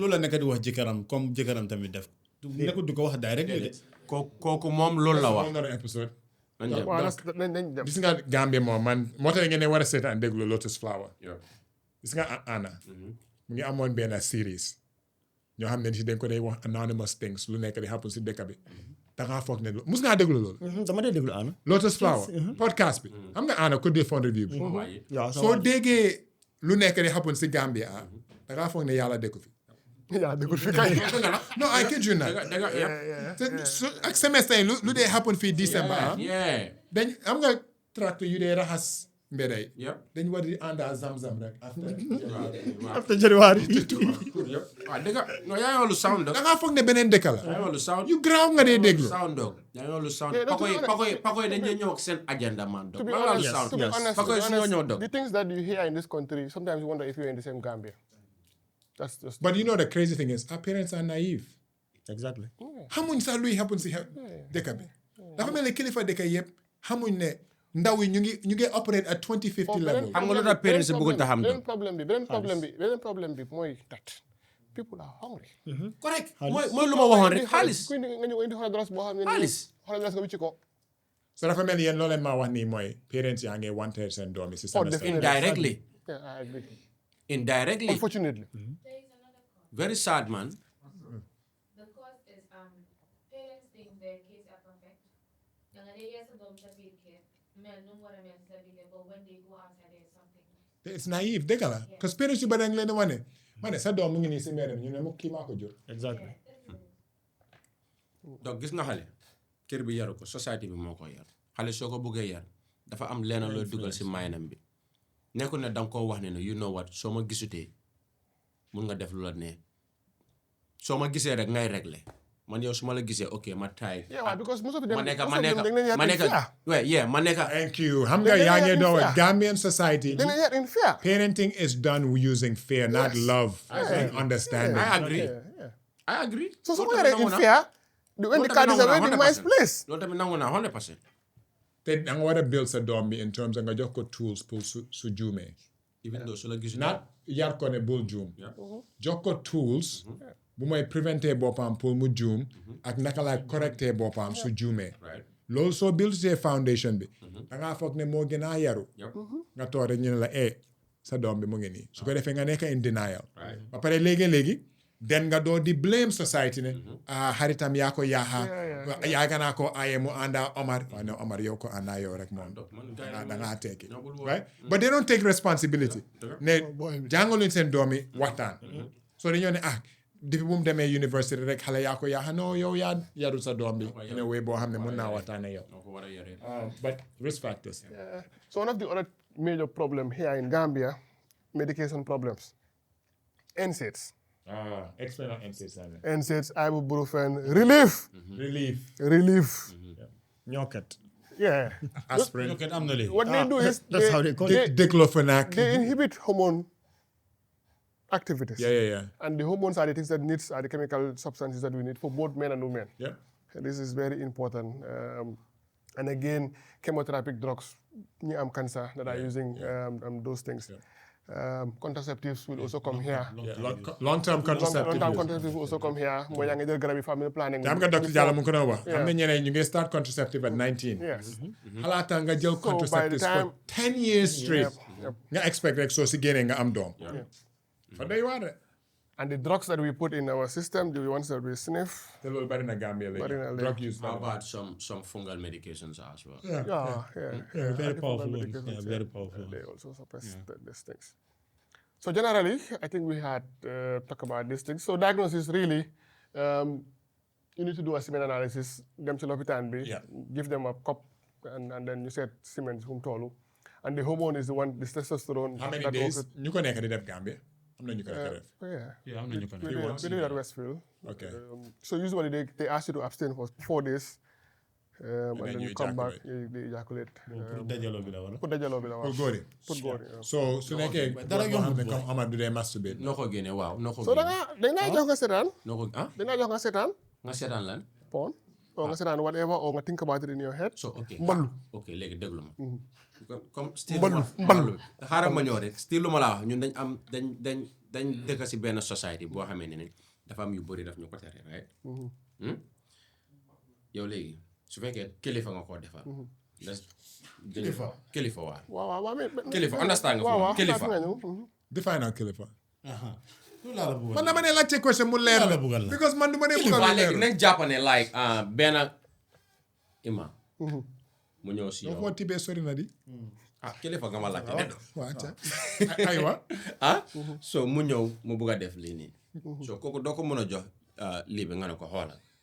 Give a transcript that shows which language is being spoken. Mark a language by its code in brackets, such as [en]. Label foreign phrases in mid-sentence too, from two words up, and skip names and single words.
[wo] loolu la nekk di wax jëkkëram comme jëkkëram tamit def. nekkul du ko wax direct de. kooku moom loolu la wax. episode. nañ dem. gis nga Gambia moom man moo tax ngeen ne war a seetaan déglu Lotus Flower. gis nga Anna. mu ngi amoon benn series. ñoo xam ne si dañ ko day wax [en] anonymous things [wo] lu nekk di happen si dëkk bi. da ngaa foog ne mus ngaa déglu loolu. dama dee déglu Anna. Lotus Flower podcast bi. xam nga Anna ko dee fond review bi. soo déggee lu nekk di happen si Gambia da ngaa foog ne yàlla dëkku fi. yaa déglu fi kay. [en] no I kid you not. [wo] ak semestre yi lu dee happen fii December. dañ am nga tract yu dee raxas mbedd yi. dañ war di ànd ak zam-zam rek. [en] after January. [wo] waaw dëgg no yaa ngi lu [en] sound dog. [wo] da ngaa foog ne beneen dëkk la. yaa ngi lu sound. yu garaaw nga dee déglu. [en] sound dog [wo] yaa ngi lu sound. pakoy dañuy ñëw ak seen agenda man dog. [en] To be honest, [wo] pakoy su ñoo ñëw dog. [en] the things that you hear in this country, sometimes you wonder if you're in the same Gambia. That's just. But you know the crazy thing is our parents are naive. Exactly. [wo] xamuñ sax luy happen si dëkk bi. dafa mel ni kilifa dëkk yëpp xamuñ ne ndaw yi ñu ngi [en] operate at 2050 level. [wo] xam nga lu tax parents bëgg ta xam beneen problème bi mooy [en] that people are hungry. [wo] correct mooy lu ma waxoon rek xaalis. kuy nga ñëw indi $100 boo xam ne. xaalis $100 nga wicci ko. so dafa mel ni yéen loo leen maa wax nii mooy parents yaa ngi wanteer seen doom yi si semester. [en] indirectly. Yeah, I agree. Indirectly. Unfortunately. There is another cause. Very sad, man. The cause is parents think their kids are perfect. [wo] Yang ada yes dom sa [en] big kid, [wo] mel nung wara mel sa [en] big kid, but when they go outside there's something. It's naive [wo] dëgg la [fr] parce que [wo] parents yu bari leen wane ma ne sa doom mu ngi nii si mbedd ñu ne mu kii maa ko jur. [en] Exactly. [wo] donc gis nga xale kër bi yaru ko société bi moo ko yar xale soo ko buggee yar dafa am lenn looy dugal si maynam bi nekkul ne danga koo wax ne [en] you know what [wo] soo ma gisutee mun nga def lu la ne soo ma gisee rek ngay régler man yow su ma la gisee ok ma taay. [en] because most of them [wo] ma nekk. [en] Thank you. [wo] xam nga yaa ngi doon [en] Gambian society. [wo] dañ leen yar [en] in fear. Parenting is done using fear, not love and understanding. I agree. [wo] So ko yaree [en] in fear. when the card is already in my place. [wo] loolu tamit nangu naa 100%. te da nga war a build sa doom bi [en] in terms [wo] nga jox ko tools pour su juumee. [en] even though [wo] su la gisul. not yar ko ne bul juum. jox ko tools. bu may préventer boppam pour mu juum. ak naka laay correcter boppam su juumee. loolu soo build see foundation bi. da ngaa foog ne moo gën a yaru. nga toog rek ñu ne la sa doom bi mu ngi nii su ko defee nga nekk [en] in denial. [wo] ba pare léegi den nga doo di [en] blame society [wo] ne xaritam yaa ko yaaxa yaaga naa ko aye mu ànda Omar waaye ne Omar yow ko ànda yow rek moom da ngaa tekki [en] right but they don't take responsibility [wo] ne jàngaluñ seen doomi waxtaan so dañoo ne depuis bu mu demee university rek xale yaa ko yaaxa non yow yaa yarul sa doom bi [en] in a way [wo] boo xam ne mun naa waxtaan ak yow [en] but risk factors. So one of the other major problem here in Gambia, medication problems. NSAIDs. Explain on NSAIDs. NSAIDs, ibuprofen, relief. Relief. Relief. [wo] Ñokkat. [en] Yeah. aspirin. [wo] ok am na léegi. [en] What they do is That's how they call it. Diclofenac. they inhibit hormone activities. Yeah. And the hormones are the things are the chemical substances that we need for both men and women. Yeah. This is very important. And again, chemotherapy drugs, cancer that are using those things. Contraceptives will also come here. Long-term contraceptive. Long-term contraceptives will also come here. [wo] Mooy yaa ngi jël garab yi [en] family planning. [wo] Xam nga docteur Diallo mu ngi ko doon wax. Am na ñeneen ñu ngi [en] start contraceptive at 19. Yes. [wo] Xalaata nga jël [en] contraceptives for 10 years straight. [wo] Nga expect rek soo si génnee nga am doom. Fa doy waar de. [en] And the drugs that we put in our system, the ones that we sniff. [wo] Te loolu bari na Gambia léegi. [en] Drug use. How about some fungal medications as well? Yeah. Very powerful ones. Yeah, very powerful They ones. also suppress these things. So generally, I think we had talked about these things. So diagnosis really, you need to do a semen analysis, them to lopitan be, give them a cup, and then you said semen hum tolu. And the hormone is the one, the testosterone. How many days? [wo] ñu ko nekk di def Gambia? Am na ñu ko nekk def. [en] Yeah, [wo] am na ñu ko [en] we [wo] nekk. [en] do it at Westfield. Okay. So usually they ask you to abstain for 4 days. And then you come back, you ejaculate. [wo] Pour dajaloo bi la wala. Pour dajaloo bi la Pour góor yi. Pour góor yi. So su nekkee dara yoo xam ne comme Amadou day masturbate. noo ko génne waaw noo ko So génne. dañ laa jox nga seetaan. noo ko ah Dañ laa jox nga seetaan. nga seetaan lan. [en] Porn. Or [wo] nga seetaan [en] whatever, or nga think about it in your head. so ok [wo] Mballu. ok léegi déglu ma. comme style mballu xaaral ma ñëw rek style lu ma la wax ñun dañ am dañ dëkk si benn society boo xamee ne dafa am yu bëri daf ñu ko tere right. yow léegi su fekkee kilifa nga koo defal. kilifa waaw. waaw kilifa understand nga foofu kilifa. [en] Define our kilifa. [wo] Loolu laa la bëggoon. Man dama ne laajte question mu leer la. Because man du ma ne bëggoon waaw mu leer. léegi nañ jàpp ne like benn imam. mu ñëw si yow. Foo tibee sori na di. kilifa nga ma laajte ne. Waaw ca. Aywa. so mu ñëw mu bugg a def lii nii. so kooku doo ko mën a jox lii bi nga ne ko xoolal.